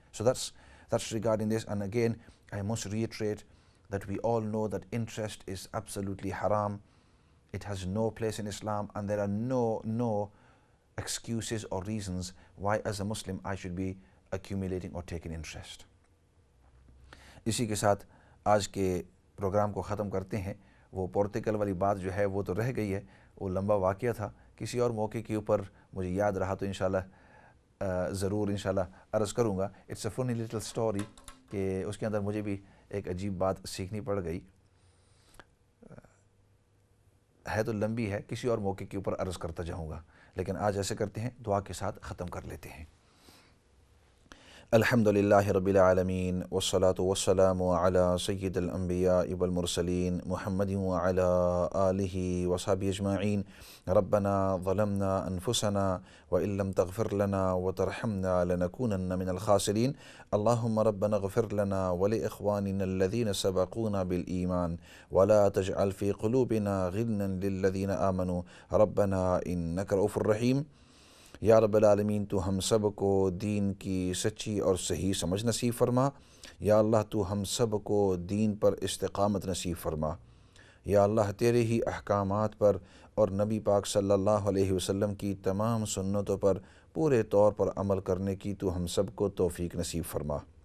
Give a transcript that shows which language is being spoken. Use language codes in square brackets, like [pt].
[en] So that's regarding this. And again, I must reiterate that we all know that interest is absolutely haram. It has no place in Islam, and there are no excuses or reasons why as a Muslim I should be accumulating or taking interest. [ur] اسی کے ساتھ آج کے programme کو ختم کرتے ہیں. وہ پورتگل والی بات جو ہے وہ تو رہ گئی ہے, وہ لمبا واقعہ تھا, کسی اور موقع کے اوپر مجھے یاد رہا تو انشاءاللہ ضرور انشاءاللہ عرض کروں گا. [en] it's a funny little story [ur] کہ اس کے اندر مجھے بھی ایک عجیب بات سیکھنی پڑ گئی, ہے تو لمبی ہے, کسی اور موقع کے اوپر عرض کرتا جاؤں گا, لیکن آج ایسے کرتے ہیں, دعا کے ساتھ ختم کر لیتے ہیں. [ar] الحمد للہ رب العالمین والصلاة والسلام علی سید الانبیاء والمرسلین محمد وعلی آلہ وصحبہ اجمعین. ربنا ظلمنا انفسنا وإن لم تغفر لنا وترحمنا لنكونن من الخاسرین. اللهم ربنا اغفر لنا ولإخواننا الذين سبقونا بالإيمان ولا تجعل في قلوبنا غلا للذين آمنوا ربنا إنك رؤوف رحیم. [ur] یا رب العالمین تو ہم سب کو دین کی سچی اور صحیح سمجھ نصیب فرما. یا اللہ تو ہم سب کو دین پر استقامت نصیب فرما. یا اللہ تیرے ہی احکامات پر اور نبی پاک صلی اللہ علیہ وسلم کی تمام سنتوں پر پورے طور پر عمل کرنے کی تو ہم سب کو توفیق نصیب فرما.